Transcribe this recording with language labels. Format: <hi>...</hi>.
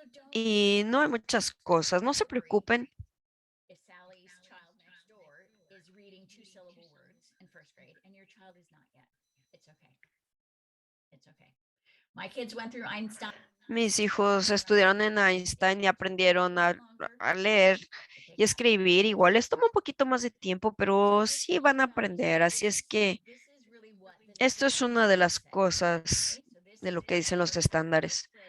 <es>Y no hay muchas cosas, no se preocupen.</es> <en>If Sally's child next door is reading two-syllable words in first grade and your child is not yet, it's okay. It's okay. My kids went through Einstein.</en> <es>Mis hijos estudiaron en Einstein y aprendieron a leer y escribir. Igual les toma un poquito más de tiempo, pero sí van a aprender. Así es que esto es una de las cosas de lo que dicen los estándares.</es>